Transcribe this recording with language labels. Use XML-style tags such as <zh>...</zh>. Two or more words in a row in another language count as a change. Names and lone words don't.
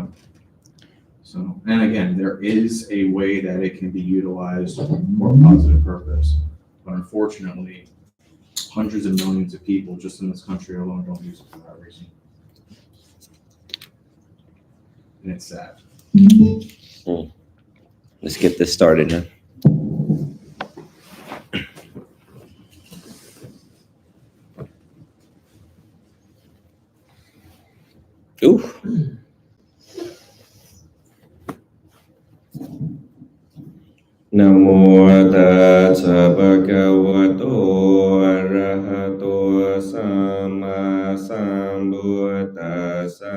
<en>So, and again, there is a way that it can be utilized for a positive purpose, but unfortunately, hundreds of millions of people just in this country alone don't use it for that reason. And it's sad. Let's get this started, huh? Ooh.</en> <pi>Namo tassa bhagavato arahato samma sambuddhassa.</pi>